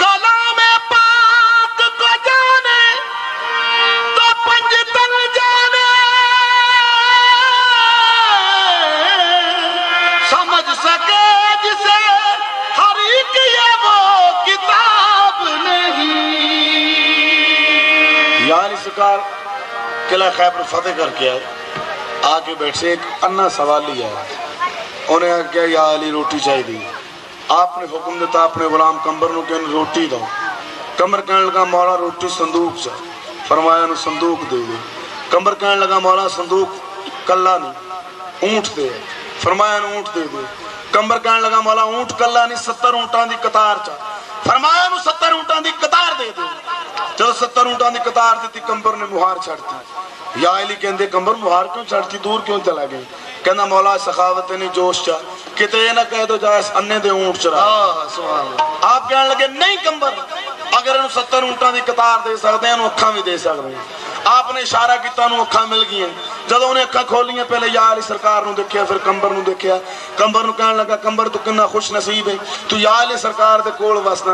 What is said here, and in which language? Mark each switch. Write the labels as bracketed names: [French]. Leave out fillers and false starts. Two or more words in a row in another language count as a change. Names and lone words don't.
[Urdu] کلام پاک کو جانے تو پنجتن جانے، سمجھ سکے جسے ہر کی وہ کتاب نہیں. یعنی سرکار قلعہ خیبر فتح کرکے آئے، آکے بیٹھے، ایک انا سوالی ہے، انہیں کیا یا علی روٹی چاہیے. [Punjabi] آپنے حکم دتا اپنے غلام قنبر نوں کہ روٹی دو. قنبر کہنے لگا مولا روٹی صندوق چ، فرمایا نوں صندوق دے دے. قنبر کہنے لگا مولا صندوق کلا نہیں، اونٹ دے، فرمایا نوں اونٹ دے دے. قنبر کہنے لگا مولا اونٹ کلا نہیں، 70 اونٹاں دی قطار چ، فرمایا نوں 70 اونٹاں دی قطار دے دے. جب 70 اونٹاں دی قطار دی، قنبر نے مہار چھڈتی. یا علی کہندے قنبر مہار کیوں چھڈتی، دور کیوں چلا گئے؟ کہنا مولا سخاوت نہیں جوش چا، کتے نہ کہہ دو جائے انے دے اونٹ چرا. آپ کہنے لگے نہیں قنبر, اگر انہوں 70 اونٹاں دی قطار دے سکتے ہیں انہوں اکھاں بھی دے سکتے ہیں. آپ نے اشارہ کیتا انہوں اکھاں مل گئی ہیں. جدوں انہیں اکھاں کھولی ہیں پہلے یا علی سرکار نو دیکھیا پھر کمبر نو دیکھیا. کمبر نو کہنے لگا کمبر تو کنا خوش نصیب ہے تو یا علی سرکار دے کول وسنا.